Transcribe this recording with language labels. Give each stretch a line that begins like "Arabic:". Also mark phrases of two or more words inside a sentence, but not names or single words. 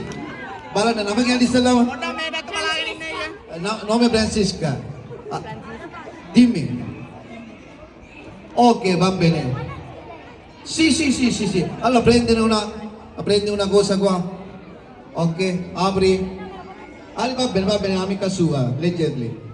Sinhala: බලන්න නම කියන්නේ ඉස්සෙල්ලාම. පොඩ්ඩක් මේ පැත්ත බලාගෙන ඉන්න අයියා.
Italian: Nome Francisca. Dimmi. Ok, va bene. Sì. Allora prendi una cosa qua. Ok, apri. Va bene, amica sua, leggerli.